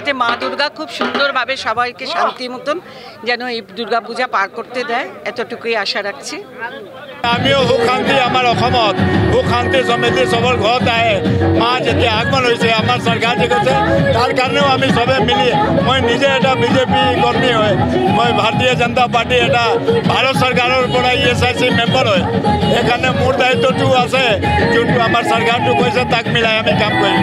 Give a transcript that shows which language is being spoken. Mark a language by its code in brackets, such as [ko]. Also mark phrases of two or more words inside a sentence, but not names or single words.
[bn] মা দুর্গা খুব সুন্দরভাবে সবাইকে শান্তি মতন যেন এই দুর্গা পূজা পার করতে দেয়, এতটুকুই আশা রাখছি। [as] আমিও সুখ শান্তি আমার অসমত সুখ শান্তি সমৃদ্ধি সবৰ ঘৰত আহে। মা যেতিয়া আগমন হৈছে আমাৰ চৰকাৰ যে কৈছে তাৰ কাৰণেও আমি চবে মিলি, মই নিজে এটা বিজেপি কৰ্মী হয়, মই ভাৰতীয় জনতা পাৰ্টি এটা ভাৰত চৰকাৰৰ পৰা ESIC মেম্বাৰ হয়। সেইকাৰণে মোৰ দায়িত্বটো আছে, যোনটো আমাৰ চৰকাৰটো কৈছে তাক মিলাই আমি কাম কৰিম।